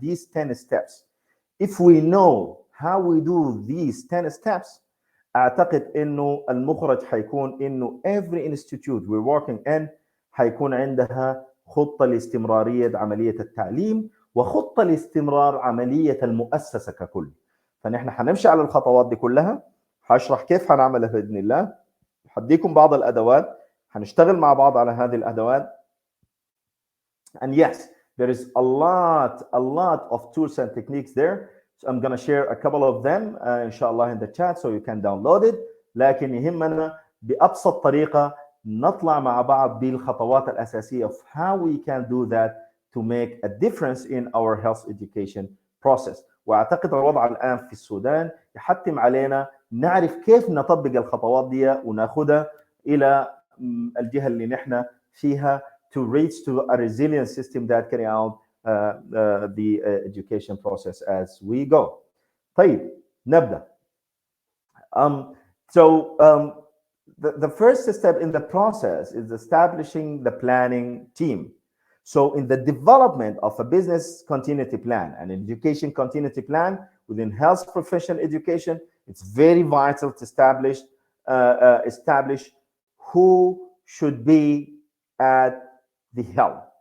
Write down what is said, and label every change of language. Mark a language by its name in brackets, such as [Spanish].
[English] these 10 steps, if we know how we do these 10 steps [Arabic] اعتقد انه المخرج حيكون انه [English] every institute we're working in [Arabic] حيكون عندها خطة لاستمرارية عملية التعليم وخطة لاستمرار عملية المؤسسة ككل. فنحن حنمشي على الخطوات دي كلها، هشرح كيف حنعملها بإذن الله، حديكم بعض الأدوات، حنشتغل مع بعض على هذه الأدوات. [English] And yes, there is a lot of tools and techniques there. So I'm going to share a couple of them inshallah in the chat so you can download it. [Arabic] لكن يهمنا بأبسط طريقة نطلع مع بعض بالخطوات الأساسية [English] of how we can do that to make a difference in our health education process. [Arabic] وأعتقد الوضع الآن في السودان يحتم علينا نعرف كيف نطبق الخطوات دي وناخدها إلى الجهة اللي نحن فيها [English] to reach to a resilient system that carry out the education process as we go. [Arabic] طيب نبدأ. [English] The first step in the process is establishing the planning team. So in the development of a business continuity plan, an education continuity plan within health professional education, it's very vital to establish who should be at the helm.